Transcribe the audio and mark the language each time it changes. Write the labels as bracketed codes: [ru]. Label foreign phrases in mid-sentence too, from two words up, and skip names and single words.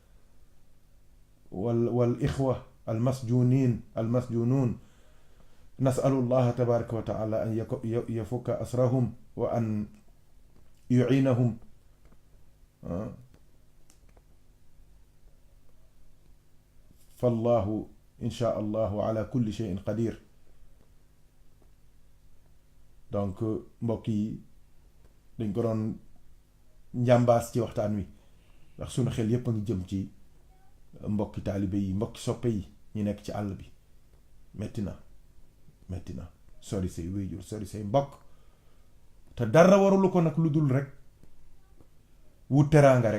[ar] والإخوة المسجونون نسأل الله تبارك وتعالى أن يفك أسرهم وأن يعينهم فالله إن شاء الله على كل شيء قدير. [wo] donc mbokk yi dañ ko doon njàmbaas ci waxtaan wi ndax sunu xel yépp a ngi jëm ci mbokki taalibe yi, mbokki soppe yi ñu nekk ci àll bi. metti na sori say wéyjur, sori say mbokk, te dara warulu ko nag lu dul rek wut teraanga rek.